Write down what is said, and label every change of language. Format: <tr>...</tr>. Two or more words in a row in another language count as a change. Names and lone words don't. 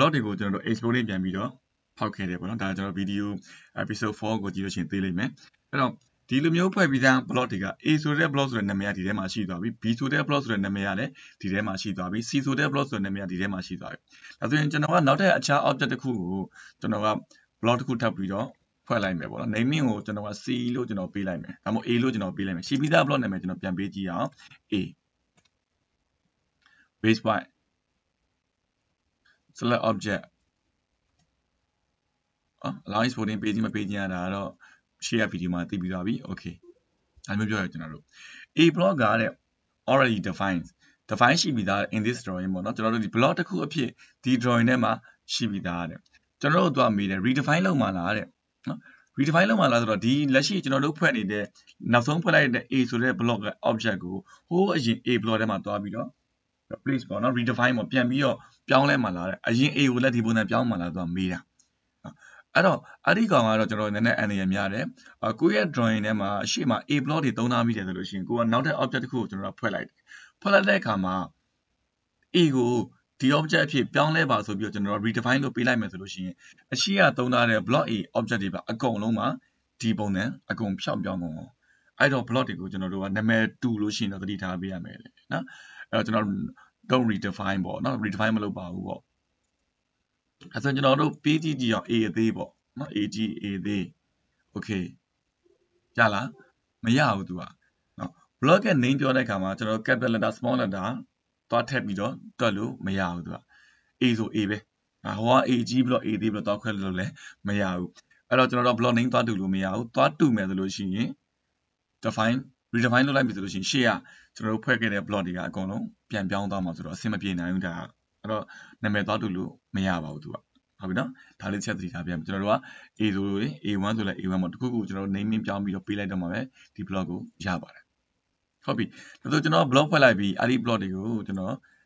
<my>blog တွေကိုကျွန်တော်တို့ export လေးပြန်ပြီးတော့ဖောက်ခဲ့တယ်ပေါ့နော်ဒါကျွန်တော်</my> <en>video episode 4</en> <my>ကိုကြည့်လို့ရှိရင်သိလိမ့်မယ်အဲ့တော့ဒီလိုမျိုးဖွဲ့ပြီးသား blog တွေက A ဆိုတဲ့ blog ဆိုတဲ့နာမည်ကဒီထဲမှာရှိသွားပြီ B ဆိုတဲ့ blog ဆိုတဲ့နာမည်ကလည်းဒီထဲမှာရှိသွားပြီ C ဆိုတဲ့ blog ဆိုတဲ့နာမည်ကဒီထဲမှာရှိသွားပြီဒါဆိုရင်ကျွန်တော်ကနောက်ထပ်အခြား object တစ်ခုကိုကျွန်တော်က blog တစ်ခုထပ်ပြီးတော့ဖွဲ့လိုက်မယ်ပေါ့နော် naming ကိုကျွန်တော်က C လို့ကျွန်တော်ပေးလိုက်မယ်ဒါမှမဟုတ် A လို့ကျွန်တော်ပေးလိုက်မယ်ရှိပြီးသား blog နာမည်ကျွန်တော်ပြန်ပေးကြည့်အောင် A</my> <en>base point select object allow exporting</en> <my>ပေးခြင်းမပေးခြင်းရတာတော့</my> <en>share video</en> <my>မှာသိပြီးသွားပြီ okay ဒါမျိုးပြောရကျွန်တော်တို့ A block ကတဲ့</my> <en>already define</en> <my>ရှိပြီးသား</my> <en>in this drawing</en> <my>ပေါ့နော်ကျွန်တော်တို့ဒီ block တစ်ခုအဖြစ်ဒီ drawing ထဲမှာရှိပြီးသားတဲ့ကျွန်တော်တို့သွားမေးတယ် redefine လုပ်မှာလားတဲ့နော် redefine လုပ်မှာလားဆိုတော့ဒီလက်ရှိကျွန်တော်တို့ဖွဲ့နေတဲ့နောက်ဆုံးဖွဲ့လိုက်တဲ့ A ဆိုတဲ့ block က object ကိုဟိုးအရင် A block ထဲမှာသွားပြီးတော့ replace ပေါ့နော် redefine ပေါ့ ပြန်ပြီးတော့ပြောင်းလဲမှာလားတဲ့အရင် A ကိုလည်းဒီပုံစံပြောင်းမှာလားသွားမေးတာအဲ့တော့အဲ့ဒီကောင်ကတော့ကျွန်တော်နည်းနည်းအန်ရများတယ်ကိုယ့်ရဲ့ drawing ထဲမှာအရှိမ A block တွေသုံးထားမိတယ်ဆိုလို့ရှိရင်ကိုကနောက်တဲ့ object တစ်ခုကိုကျွန်တော်ဖွဲ့လိုက်တယ်ဖွဲ့လိုက်တဲ့အခါမှာ A ကိုဒီ object အဖြစ်ပြောင်းလဲပါဆိုပြီးတော့ကျွန်တော် redefine လုပ်ပေးလိုက် မယ်ဆိုလို့ရှိရင်အရှိကသုံးထားတဲ့ block A object တွေပါအကုန်လုံးမှာဒီပုံစံအကုန်ဖြောက်ပြောင်းကုန်အဲ့တော့ block တွေကိုကျွန်တော်တို့ကနာမည်တူလို့ရှိရင်တော့သတိထားပေးရမယ်လေနော်အဲ့တော့ကျွန်တော်</my> <en>don't redefine</en> <my>ပေါ့နော် redefine မလုပ်ပါဘူးပေါ့ အဲ့ဆိုကျွန်တော်တို့ပေးကြည့်ကြည့်အောင် A အသေးပေါ့နော် A ကြီး A သေး okay ရလားမရဘူးသူကနော် block ရဲ့ name ပြောတဲ့အခါမှာကျွန်တော်</my> <en>capital letter small letter</en> <my>သွားထည့်ပြီး တော့တွက်လို့မရဘူးသူက A ဆို A ပဲဟိုက A ကြီး block A သေး block သွားခွဲလို့လည်းမရဘူးအဲ့တော့ကျွန်တော်တို့ block name သွားတူလို့မရဘူးသွားတူမယ်ဆိုလို့ရှိရင် redefine လုပ်လိုက်ပြီဆိုလို့ရှိရင်ရှေ့ကကျွန်တော်တို့ဖွဲ့ခဲ့တဲ့ block တွေကအကုန်လုံးပြန်ပြောင်းသွားမှာဆိုတော့အဆင်မပြေနိုင်ဘူးဒါအဲ့တော့နာမည်သွားတူလို့မရပါဘူးသူကဟုတ်ပြီနော်ဒါလေးချက်သတိထားပြရမယ်ကျွန်တော်တို့က A ဆိုလို့ A1 ဆိုလဲ A1 ပေါ့တခုခုကျွန်တော်တို့ naming ပြောင်းပြီးတော့ပေးလိုက်တော့မှာပဲဒီ block ကိုရပါတယ်ဟုတ်ပြီဒါဆိုကျွန်တော် block ဖွဲ့လိုက်ပြီးအဲ့ဒီ block တွေကိုကျွန်တော်</my>